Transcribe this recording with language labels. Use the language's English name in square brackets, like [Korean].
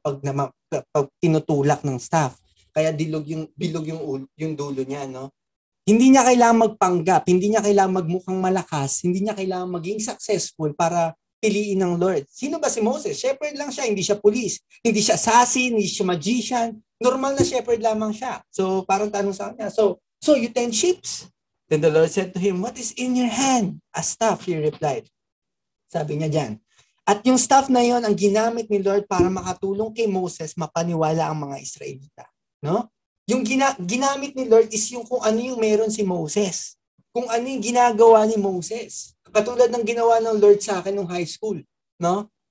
[Filipino] Pag tinutulak ng staff. Kaya bilog yung dulo niya, no? Hindi niya kailangan magpanggap, hindi niya kailangan magmukhang malakas, hindi niya kailangan maging successful para piliin ng Lord. Sino ba si Moses? Shepherd lang siya, hindi siya police, hindi siya assassin, hindi siya magician. Normal na shepherd lamang siya. So parang tanong sa kanya, [English] so you tend sheep? Then the Lord said to him, "What is in your hand?" A staff, he replied. [Filipino] Sabi niya diyan. At yung staff na yon ang ginamit ni Lord para makatulong kay Moses mapaniwala ang mga Israelita. No? Yung ginamit ni Lord is yung kung ano yung meron si Moses. Kung ano yung ginagawa ni Moses. Katulad ng ginawa ng Lord sa akin nung high school. No?